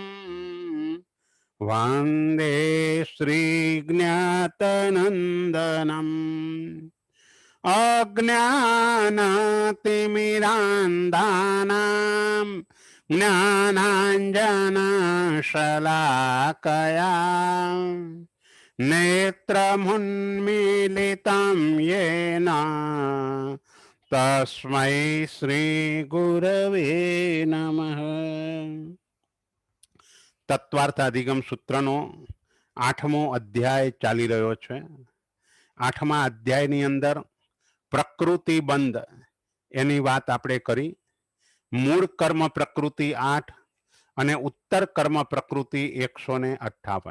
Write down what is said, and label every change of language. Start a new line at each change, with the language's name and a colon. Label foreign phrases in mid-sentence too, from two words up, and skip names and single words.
Sanskrit: वन्दे श्रीज्ञातनन्दनम् अज्ञानतिमिरान्धानां ज्ञानाञ्जनशलाकया नेत्रमुन्मीलितं येन तस्मै श्रीगुरवे नमः।
Gujarati: तत्वार्थाधिगम सूत्रનો 8મો અધ્યાય ચાલી રહ્યો છે। 8મા અધ્યાયની અંદર પ્રકૃતિ બંધ એની વાત આપણે કરી। મૂળ કર્મ પ્રકૃતિ 8 અને ઉત્તર કર્મ પ્રકૃતિ 158।